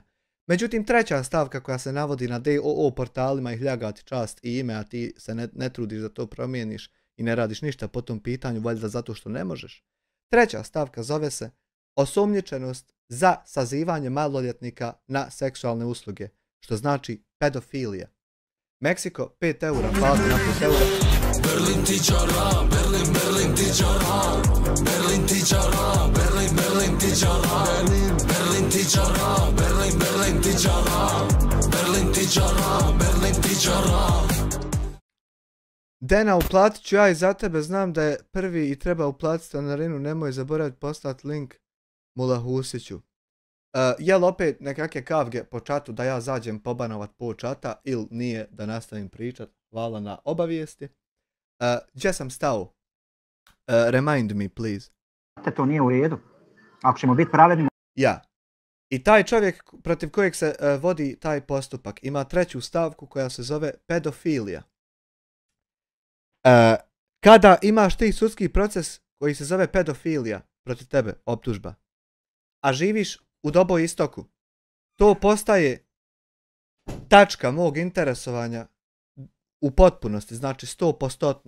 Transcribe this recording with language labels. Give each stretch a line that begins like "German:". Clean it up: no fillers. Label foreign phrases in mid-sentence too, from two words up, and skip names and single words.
Bosnian: Međutim, treća stavka koja se navodi na DOO portalima i hljagati čast i ime, a ti se ne trudiš da to promijeniš i ne radiš ništa po tom pitanju, valjda zato što ne možeš. Treća stavka zove se osumnjičenost za sazivanje maloljetnika na seksualne usluge, što znači pedofilija. Meksiko, 5 eura, plati na 5 eura. Berlin tičara, Berlin tičara, Berlin tičara, Berlin tičara, Berlin tičara, Berlin tičara, Berlin tičara, Berlin tičara. Dena, uplatit ću ja i za tebe, znam da je prvi i treba uplatiti stanarinu, nemoj zaboraviti poslati link Mula Husiću. Jel opet nekakve kavge po čatu da ja zađem pobanovat po čata ili nije da nastavim pričat? Hvala na obavijesti. Gdje sam stao?
English: Remind me, please.
Bosnian: To nije u redu. Ako ćemo biti pravedni... Ja. I taj čovjek protiv kojeg se vodi taj postupak ima treću stavku koja se zove pedofilija. Kada imaš ti sudski proces koji se zove pedofilija protiv tebe, optužba, a živiš u Doboj Istoku, to postaje tačka mog interesovanja u potpunosti, znači 100%.